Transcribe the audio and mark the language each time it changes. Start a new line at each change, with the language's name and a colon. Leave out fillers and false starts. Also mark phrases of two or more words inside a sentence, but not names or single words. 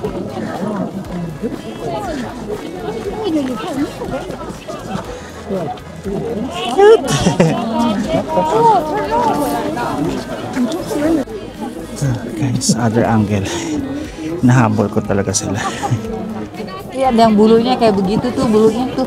English: Video? Cute! Guys, other angle.
Filipino: Nahabol ko talaga sila.
Indonesian: Iya, ada yang bulunya kayak begitu tuh, bulunya tuh.